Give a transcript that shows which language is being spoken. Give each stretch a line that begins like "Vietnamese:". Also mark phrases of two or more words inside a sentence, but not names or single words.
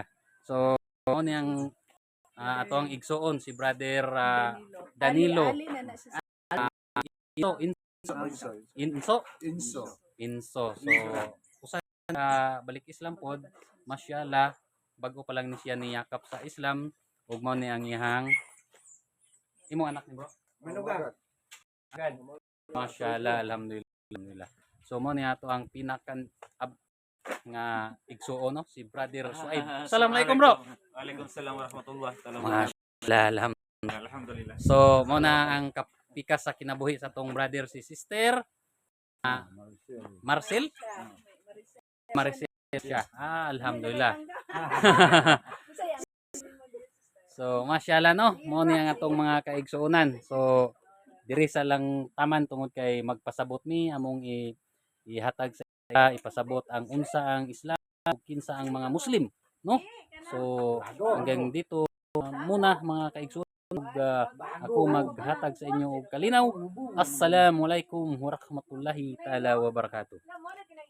Cebuano: So mao ni ang atong igsuon si Brother Danilo. Inso. So usa balik Islam pod, masyaallah bago pa lang ni siya niyakap sa Islam ug mao ni ang iyang imong anak ni bro. Manugang.
Arabic: ما شاء الله، الحمد لله.
Cebuano: So mo ni ato ang pinakan nga igsuon no si Brother Suaib.
Arabic: السلام عليكم bro. وعليكم السلام ورحمة الله وبركاته.
Cebuano: Masyaallah, Alhamdulillah. so mo na ang kapikas sa kinabuhi sa tong brother si sister Marcel. Maricel siya. Alhamdulillah. So masyaallah no, mo ni ang atong mga kaigsuonan. So diri sa lang taman tungod kay magpasabot mi among ihatag sa ipasabot ang unsa ang Islam ug kinsa ang mga Muslim no. So hanggang dito muna mga kaigsuonan ako maghatag sa inyo og kalinaw.
Arabic: السلام عليكم ورحمة الله تعالى وبركاته.